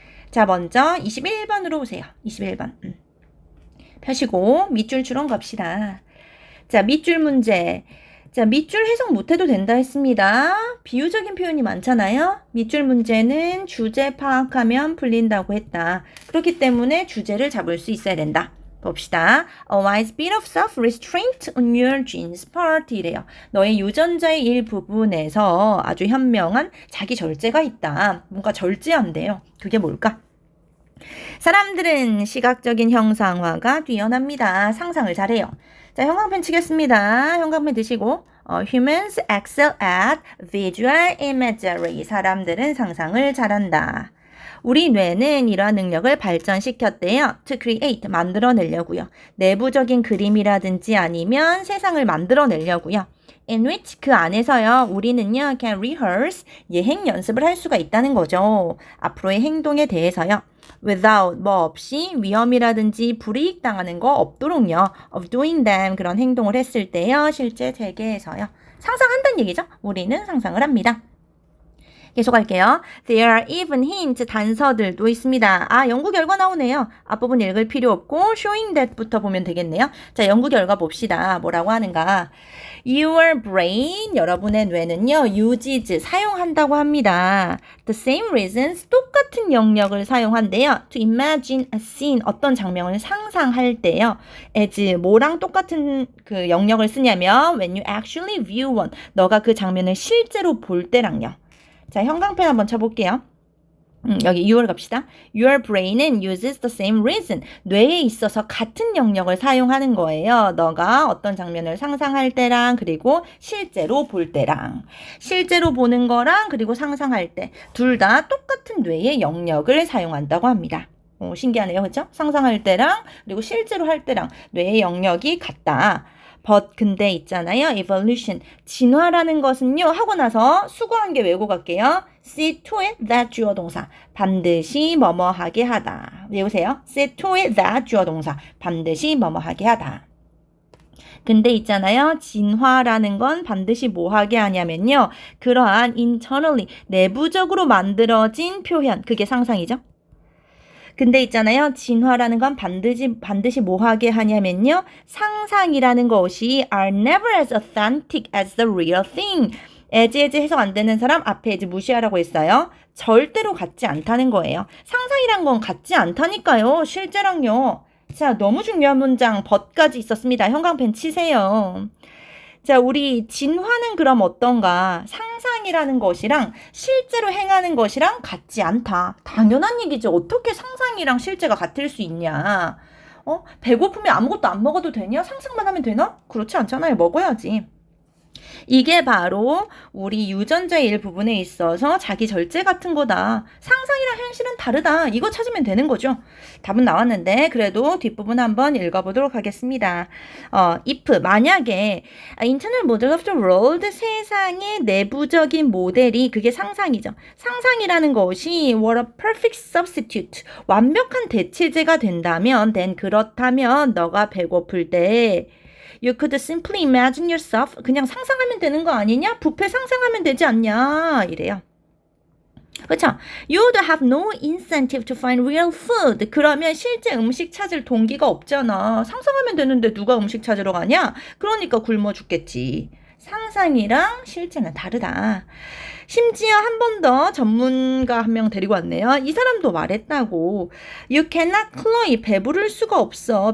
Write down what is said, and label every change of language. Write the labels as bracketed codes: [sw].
[ko] 자, 먼저 21번으로 오세요. 21번. 펴시고 밑줄 추론 갑시다. 자, 밑줄 문제. 자, 밑줄 해석 못해도 된다 했습니다. 비유적인 표현이 많잖아요. 밑줄 문제는 주제 파악하면 풀린다고 했다. 그렇기 때문에 주제를 잡을 수 있어야 된다. 봅시다. [en] A wise bit of self-restraint on your jeans part [ko] 이래요. 너의 유전자의 일부분에서 아주 현명한 자기 절제가 있다. 뭔가 절제한대요. 그게 뭘까? 사람들은 시각적인 형상화가 뛰어납니다. 상상을 잘해요. 자, 형광펜 치겠습니다. 형광펜 드시고 [en] Humans excel at visual imagery. [ko] 사람들은 상상을 잘한다. 우리 뇌는 이러한 능력을 발전시켰대요. [en] To create, [ko] 만들어내려고요. 내부적인 그림이라든지 아니면 세상을 만들어내려고요. [en] In which, [ko] 그 안에서요. 우리는요. [en] Can rehearse, [ko] 예행 연습을 할 수가 있다는 거죠. 앞으로의 행동에 대해서요. Without, 뭐 없이 위험이라든지 불이익 당하는 거 없도록요. [en] Of doing them, [ko] 그런 행동을 했을 때요. 실제 세계에서요. 상상한다는 얘기죠. 우리는 상상을 합니다. 계속할게요. [en] There are even hints, [ko] 단서들도 있습니다. 아, 연구 결과 나오네요. 앞부분 읽을 필요 없고 [en] showing that [ko] 부터 보면 되겠네요. 자, 연구 결과 봅시다. 뭐라고 하는가? [en] Your brain, [ko] 여러분의 뇌는요. [en] uses, [ko] 사용한다고 합니다. [en] The same reasons, [ko] 똑같은 영역을 사용한대요. [en] To imagine a scene, [ko] 어떤 장면을 상상할 때요. as, 뭐랑 똑같은 그 영역을 쓰냐면 [en] when you actually view one, [ko] 너가 그 장면을 실제로 볼 때랑요. 자, 형광펜 한번 쳐볼게요. 여기 6월 갑시다. [en] Your brain은 uses the same reason. [ko] 뇌에 있어서 같은 영역을 사용하는 거예요. 너가 어떤 장면을 상상할 때랑 그리고 실제로 볼 때랑. 실제로 보는 거랑 그리고 상상할 때 둘 다 똑같은 뇌의 영역을 사용한다고 합니다. 신기하네요. 그렇죠? 상상할 때랑 그리고 실제로 할 때랑 뇌의 영역이 같다. But 근데 있잖아요. evolution. 진화라는 것은요. 하고 나서 수고한 게 외고 갈게요. [en] See to it that [ko] 주어 동사. 반드시 뭐뭐하게 하다. 외우세요. [en] See to it that [ko] 주어 동사. 반드시 뭐뭐하게 하다. 근데 있잖아요. 진화라는 건 반드시 뭐 하게 하냐면요. 그러한 internally, 내부적으로 만들어진 표현. 그게 상상이죠. 근데 있잖아요. 진화라는 건 반드시 뭐 하게 하냐면요. 상상이라는 것이 [en] are never as authentic as the real thing. [ko] as 해석 안 되는 사람 앞에 as 무시하라고 했어요. 절대로 같지 않다는 거예요. 상상이란 건 같지 않다니까요. 실제랑요. 자, 너무 중요한 문장 but까지 있었습니다. 형광펜 치세요. 자, 우리 진화는 그럼 어떤가? 상상이라는 것이랑 실제로 행하는 것이랑 같지 않다. 당연한 얘기죠. 어떻게 상상이랑 실제가 같을 수 있냐? 배고프면 아무것도 안 먹어도 되냐? 상상만 하면 되나? 그렇지 않잖아요. 먹어야지. 이게 바로 우리 유전자의 일부분에 있어서 자기 절제 같은 거다. 상상이랑 현실은 다르다. 이거 찾으면 되는 거죠. 답은 나왔는데 그래도 뒷부분 한번 읽어보도록 하겠습니다. [en] if 만약에 internal model of the world [ko] 세상의 내부적인 모델이 그게 상상이죠. 상상이라는 것이 [en] what a perfect substitute [ko] 완벽한 대체제가 된다면 then 그렇다면 너가 배고플 때 [en] You could simply imagine yourself. [ko] 그냥 상상하면 되는 거 아니냐? 뷔페 상상하면 되지 않냐? 이래요. 그렇죠? [en] You would have no incentive to find real food. [ko] 그러면 실제 음식 찾을 동기가 없잖아. 상상하면 되는데 누가 음식 찾으러 가냐? 그러니까 굶어 죽겠지. 상상이랑 실제는 다르다. 심지어 한 번 더 전문가 한 명 데리고 왔네요. 이 사람도 말했다고. [en] You cannot cloy. [ko] 배부를 수가 없어.